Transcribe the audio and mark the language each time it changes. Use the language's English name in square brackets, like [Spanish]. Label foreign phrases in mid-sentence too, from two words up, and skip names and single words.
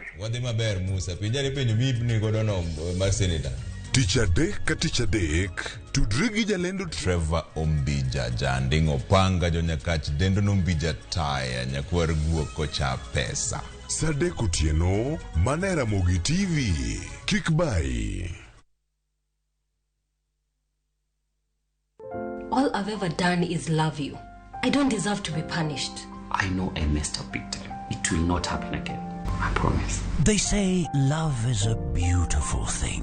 [Luo (Kenya and Tanzania)] Wadhi maber Musa, pinjari penjo mibni godo no mar senator. Tich adek ka tich adek, tudri gi jalendo Trevor Ombija, jandingo panga jonyakach dendo nombija taya, nyakwar guoko cha pesa. Sadek Otieno, mana Ramogi TV. Kik bai. [English] All I've ever done is love you. I don't deserve to be punished. I know I messed up big time. It will not happen again. I promise. They say love is a beautiful thing.